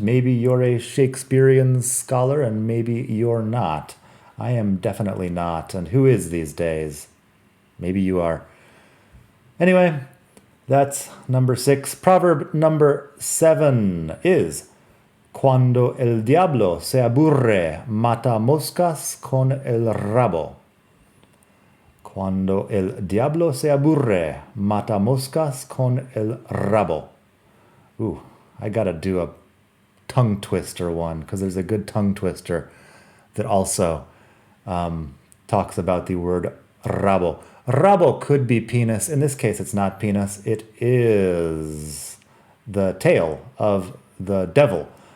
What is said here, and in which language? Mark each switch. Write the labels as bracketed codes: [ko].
[en] Maybe you're a Shakespearean scholar and maybe you're not. I am definitely not. And who is these days? Maybe you are. Anyway, that's number 6. Proverb number 7 is [es] Cuando el diablo se aburre, mata moscas con el rabo. Cuando el diablo se aburre, mata moscas con el rabo. [en] Ooh, I gotta do a tongue twister one, because there's a good tongue twister that also talks about the word rabo. Rabo could be penis. In this case, it's not penis. It is the tail of the devil.